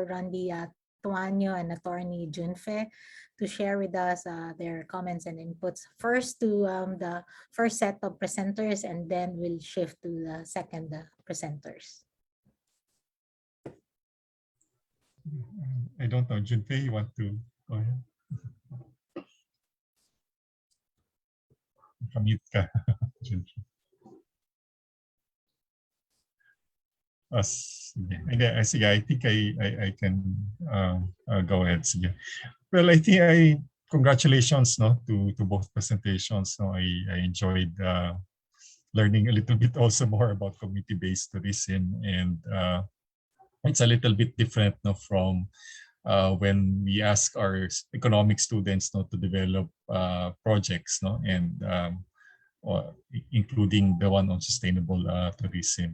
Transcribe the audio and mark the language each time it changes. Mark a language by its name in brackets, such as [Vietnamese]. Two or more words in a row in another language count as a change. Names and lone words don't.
[English] Randy Tuanyo and Attorney Junfe, to share with us their comments and inputs. First to the first set of presenters, and then we'll shift to the second presenters. I don't know, Junfe, you want to go ahead? [Filipino] Kamit ka, Junfe. [English] Sige, I think I can go ahead. Sige. Well, I think congratulations to both presentations. I enjoyed learning a little bit also more about community-based tourism, and it's a little bit different from when we ask our economic students to develop projects, and including the one on sustainable tourism.